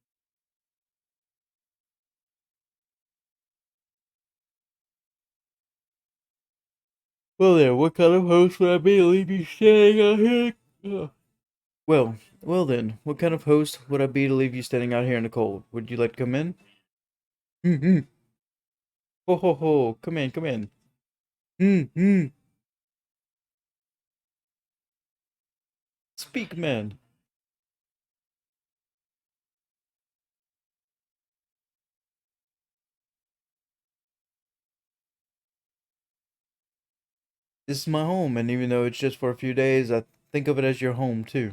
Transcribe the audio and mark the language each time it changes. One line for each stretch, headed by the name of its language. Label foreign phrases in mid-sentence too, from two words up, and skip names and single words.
English: Well then, what kind of host would I be to leave you standing out here? Well then, what kind of host would I be to leave you standing out here in the cold? Would you like to come in? Hmm. Ho ho ho, come in, come in. Hmm. Speak, man. This is my home, and even though it's just for a few days, I think of it as your home too.